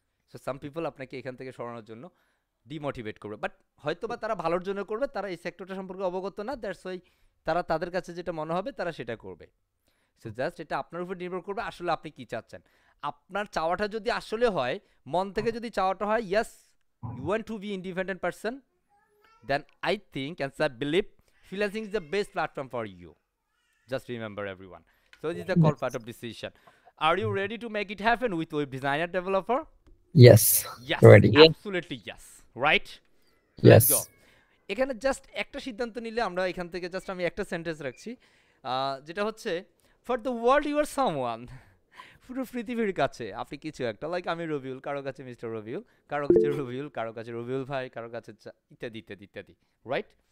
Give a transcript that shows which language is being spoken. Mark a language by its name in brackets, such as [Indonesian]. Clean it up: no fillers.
[English] so some people [Bangla] আপনাকে এখান থেকে সরানোর জন্য ডিমোটিভেট করবে, বাট হয়তো বা তারা ভালোর জন্য করবে, তারা এই সেক্টরটা সম্পর্কে অবগত না, [English] that's why [Bangla] তারা তাদের কাছে যেটা মনে হবে তারা সেটা করবে। সো জাস্ট এটা আপনার উপর নির্ভর করবে আসলে আপনি কি চাচ্ছেন। আপনার চাওয়াটা যদি আসলে হয়, মন থেকে যদি চাওয়াটা হয়, [English] Yes you want to be independent person, then I think and I believe freelancing is the best platform for you. Just remember everyone. So this is the call part Yes. of decision. Are you ready to make it happen with web designer developer? Yes. Yes, Ready. Yes. absolutely yes. Right? Let's go. Yes. [Bangla] এখানে just একটা সিদ্ধান্ত নিলে আমরা এখান থেকে just আমি একটা sentence রাখছি, যেটা হচ্ছে [English] For the world you are someone. [Bangla] পুরো পৃথিবীর কাছে আপনি কিছু একটা, লাইক আমি রবিউল, কারো কাছে মিস্টার রবিউল, কারো কাছে রবিউল, কারো কাছে রবিউল ভাই, কারো কাছে ইত্যাদি ইত্যাদি ইত্যাদি, রাইট?